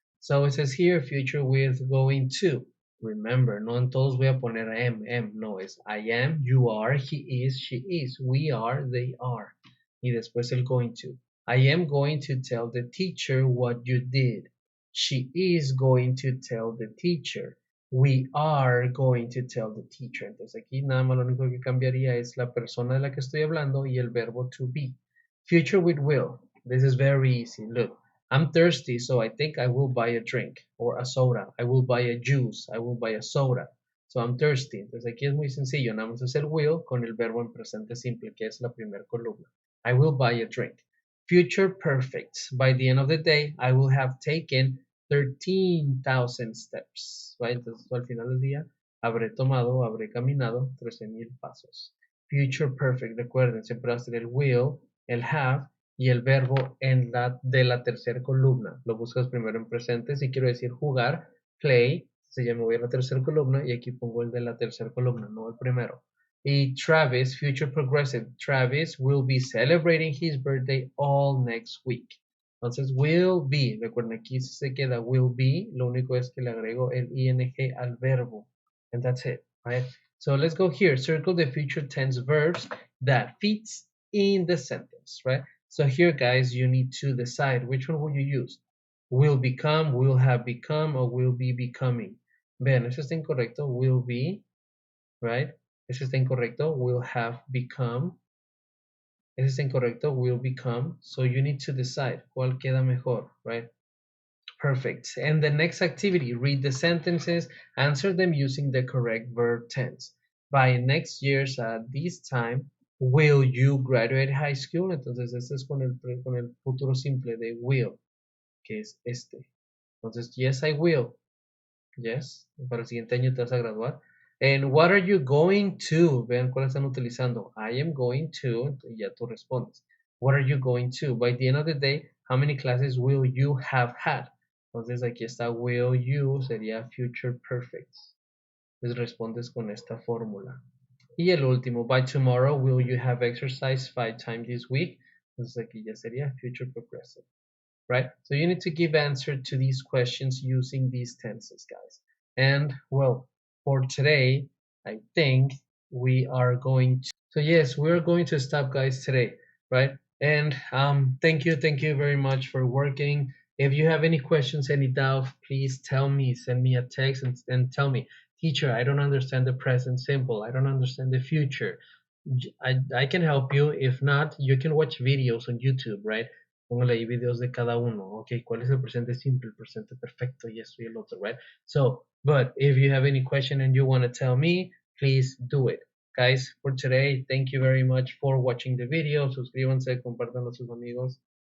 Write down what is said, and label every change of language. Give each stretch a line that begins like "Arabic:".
English: So it says here future with going to. Remember,
Spanish: no en todos voy a poner am, no, es
English: I am, you are, he is, she is, we are, they are.
Spanish: Y después el
English: going to. I am going to tell the teacher what you did. She is going to tell the teacher. We are going to tell the teacher.
Spanish: Entonces aquí nada más lo único que cambiaría es la persona de la que estoy hablando y el verbo to be.
English: Future with will. This is very easy. Look, I'm thirsty, so I think I will buy a drink or a soda. I will buy a juice. I will buy a soda. So I'm thirsty.
Spanish: Entonces aquí es muy sencillo. Nada más es el will con el verbo en presente simple, que es la primera columna.
English: I will buy a drink. Future perfect. By the end of the day, I will have taken 13,000 steps, right?
Spanish: Entonces al final del día habré caminado 13,000 pasos. Future perfect, recuerden, siempre va a ser el will, el have y el verbo de la tercera columna. Lo buscas primero en presente, si quiero decir jugar, play, se llama voy a la tercera columna y aquí pongo el de la tercera columna, no el primero. Y
English: Travis, future progressive, Travis will be celebrating his birthday all next week.
Spanish: Entonces, will be, recuerden aquí se queda will be, lo único es que le agrego el ing al verbo.
English: And that's it, right? So let's go here, circle the future tense verbs that fits in the sentence, right? So here, guys, you need to decide which one will you use. Will become, will have become, or will be becoming.
Spanish: Vean, eso está incorrecto, will be, right? Eso está incorrecto, will have become. Ese está incorrecto,
English: will become. So you need to decide
Spanish: cuál queda mejor,
English: right? Perfect. And the next activity, read the sentences, answer them using the correct verb tense. By next year's at this time, will you graduate high school?
Spanish: Entonces, este es con el futuro simple de will, que es este. Entonces,
English: yes, I will. Yes,
Spanish: para el siguiente año te vas a graduar.
English: And what are you going to?
Spanish: Vean cuál están utilizando.
English: I am going to,
Spanish: y ya tú respondes.
English: What are you going to? By the end of the day, how many classes will you have had?
Spanish: Entonces aquí está will you, sería future perfect. Entonces respondes con esta fórmula. Y el último,
English: by tomorrow, will you have exercise 5 times this week?
Spanish: Entonces aquí ya sería future progressive.
English: Right? So you need to give answer to these questions using these tenses, guys. And well, for today, I think we are going So yes, we're going to stop, guys, today, right? And thank you very much for working. If you have any questions, any doubt, please tell me. Send me a text and tell me, teacher, I don't understand the present simple. I don't understand the future. I can help you. If not, you can watch videos on YouTube, right?
Spanish: Póngale ahí videos de cada uno. Okay, ¿cuál es el presente simple, el presente perfecto y esto y el otro, right?
English: So, but if you have any question and you want to tell me, please do it. Guys, for today, thank you very much for watching the video.
Spanish: Suscríbanse, compartan a sus amigos.